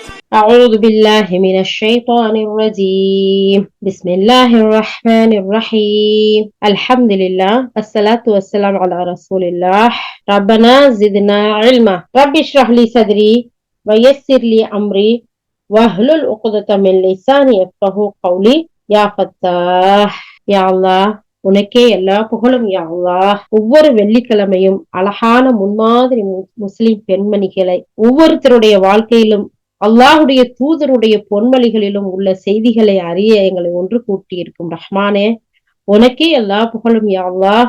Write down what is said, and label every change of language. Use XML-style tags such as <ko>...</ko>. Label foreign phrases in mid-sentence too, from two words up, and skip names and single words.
<ar>أعوذ بالله من الشيطان الرجيم بسم الله الرحمن الرحيم الحمد لله الصلاة والسلام على رسول الله ربنا زدنا علما رب اشرح لي صدري ويسر لي أمري واحلل عقدة من لساني يفقهوا قولي يا فتاح يا الله</ar> <ta>உனக்கே எல்லா புகழும்</ta> <ar>يا الله.</ar> <ta>ஒவ்வொரு வெள்ளிக்கிழமையும் அழகான முன்மாதிரி முஸ்லிம் பெண்மணிகளை ஒவ்வொருத்தருடைய வாழ்க்கையிலும் அல்லாஹுடைய தூதருடைய பொன்மொழிகளிலும் உள்ள செய்திகளை அறிய எங்களை ஒன்று கூட்டி இருக்கும் ரஹ்மானே, உனக்கே எல்லா புகழும்</ta> <ar>يا الله.</ar>